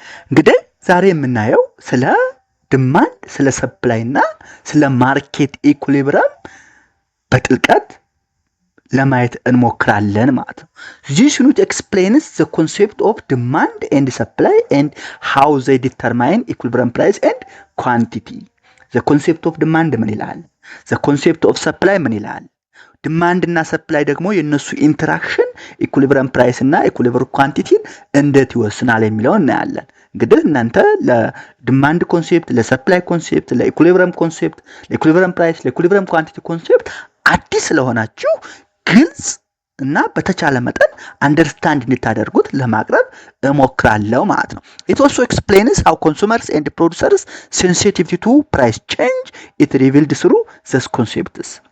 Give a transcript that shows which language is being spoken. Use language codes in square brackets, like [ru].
[am] እንግዲህ ዛሬ የምናየው ስለ ዲማንድ ስለ ሰፕላይ እና ስለ ማርኬት ኢኩሊብረም በጥልቀት ለማየት እንሞክራለን ማለት ነው። [en] This unit explains the concept of demand and supply and how they determine equilibrium price and quantity. The concept of demand [am] ምን ይላል? [en] The concept of supply ምን ይላል? [am] ዲማንድ እና ሰፕላይ ደግሞ የነሱ ኢንተራክሽን ኢኩሊብረም ፕራይስ እና ኢኩሊብረም ኳንቲቲን እንዴት ይወስናል የሚለውን እናያለን። እንግዲህ እናንተ ለዲማንድ ኮንሴፕት፣ ለሰፕላይ ኮንሴፕት፣ ለኢኩሊብረም ኮንሴፕት፣ ለኢኩሊብረም ፕራይስ፣ ለኢኩሊብረም ኳንቲቲ ኮንሴፕት አዲስ ስለሆናችሁ ግልጽ እና በተቻለ መጠን አንደርስታንድ እንድታደርጉት ለማቅረብ እሞክራለሁ ማለት ነው። [en] It also explains how consumers and producers sensitivity to price change it revealed through these concepts.